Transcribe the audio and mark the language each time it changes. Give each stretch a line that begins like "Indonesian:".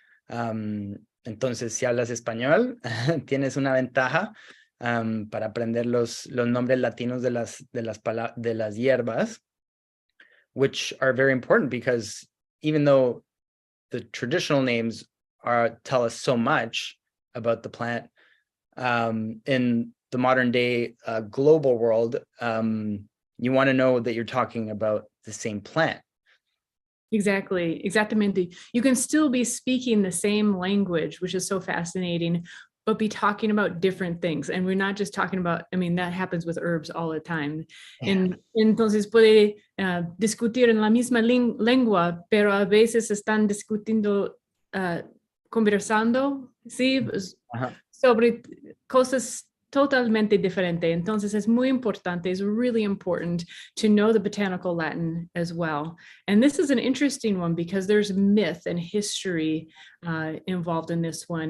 Spanish: Entonces, si hablas español, tienes una ventaja para aprender los nombres latinos de las hierbas,
English: which are very important because even though the traditional names tell us so much about the plant, in the modern day global world, you want to know that you're talking about the same plant.
Spanish: Exactamente.
English: You can still be speaking the same language, which is so fascinating, but be talking about different things. And we're not just talking about, I mean, that happens with herbs all the time. Yeah.
Spanish: Entonces puede discutir en la misma lengua, pero a veces están discutiendo, conversando, ¿sí? Sobre cosas totalmente diferentes. Entonces es muy importante,
English: it's really important to know the botanical Latin as well. And this is an interesting one because there's myth and history involved in this one.